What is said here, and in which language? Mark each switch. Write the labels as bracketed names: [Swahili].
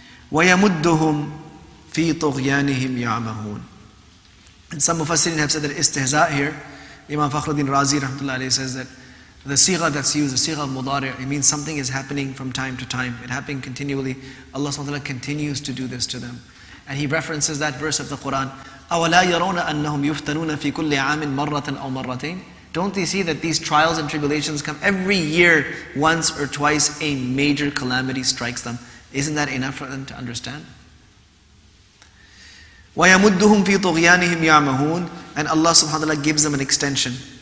[Arabic] وَيَمُدُّهُمْ فِي طُغْيَانِهِمْ يَعْمَهُونَ. [English] And some Mufassirin have said that istihza here, Imam Fakhruddin Razi rahmatullahi alayhi says that the sigha that's used, the sigha al-mudari', it means something is happening from time to time. It happening continually. Allah subhanahu wa ta'ala continues to do this to them. And he references that verse of the Quran, [Arabic] أَوَلَا يَرَوْنَ أَنَّهُمْ يُفْتَنُونَ فِي كُلِّ عَامٍ مَرَّةً أَوْ مَرَّتَيْنِ. [English] Don't they see that these trials and tribulations come every year, once or twice a major calamity strikes them? Isn't that enough for them to understand? [Arabic] وَيَمُدُّهُمْ فِي طُغْيَانِهِمْ يَعْمَهُونَ. [English] And Allah subhanahu wa ta'ala gives them an extension.